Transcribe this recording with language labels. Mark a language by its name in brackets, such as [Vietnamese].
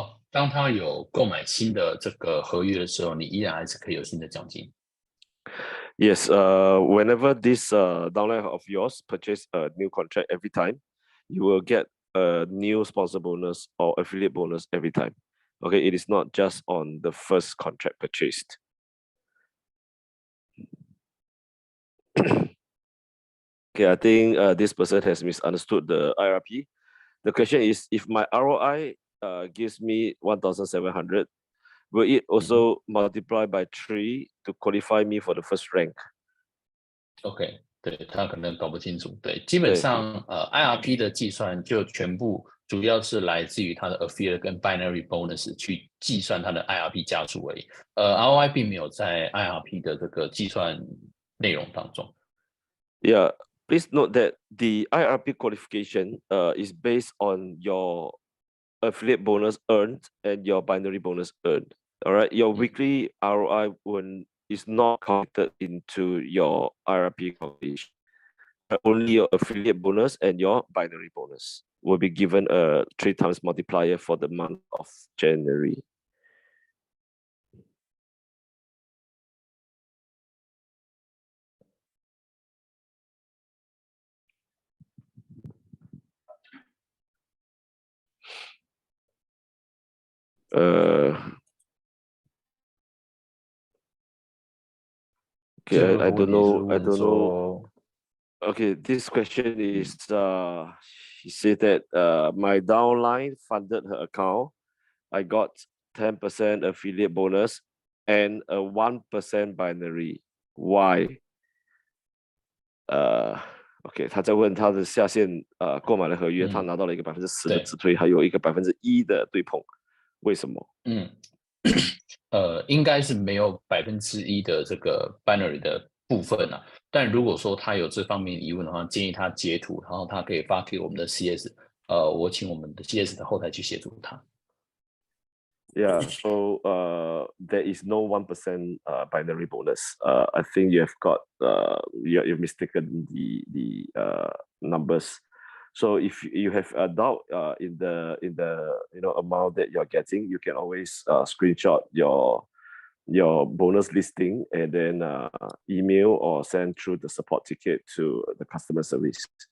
[Chinese] 当他有购买新的这个合约的时候，你依然还是可以有新的奖金。 [English] Yes, whenever this downline of yours purchase a new contract every time, you will get a new sponsor bonus or affiliate bonus every time. Okay, it is not just on the first contract purchased. Okay, I think this person has misunderstood the IRP. The question is, if my ROI gives me 1,700, will it also multiply by 3 to qualify me for the first rank? [Chinese] OK， 对，他可能搞不清楚。对，基本上IRP 的计算就全部主要是来自于它的 affiliate 跟 binary bonus 去计算它的 IRP 加数而已。 ROI 并没有在 IRP 的这个计算内容当中。 [English] Yeah, please note that the IRP qualification is based on your affiliate bonus earned and your binary bonus earned. All right, your weekly ROI is not counted into your IRP calculation. Only your affiliate bonus and your binary bonus will be given a 3 times multiplier for the month of January. Okay, I don't know. Okay, this question is he said that my downline funded her account. I got 10% affiliate bonus and a 1% binary. Why? [Chinese] OK， 他在问他的下线购买的合约，他拿到了一个10%的止退，还有一个1%的对碰，为什么？应该是没有1%的这个 binary 的部分啊。但如果说他有这方面疑问的话，建议他截图，然后他可以发给我们的 CS，我请我们的 CS 的后台去协助他。 [English] Yeah, so there is no 1% binary bonus. I think you have got you've mistaken the numbers. So if you have a doubt in the amount that you're getting, you can always screenshot your bonus listing and then email or send through the support ticket to the customer service.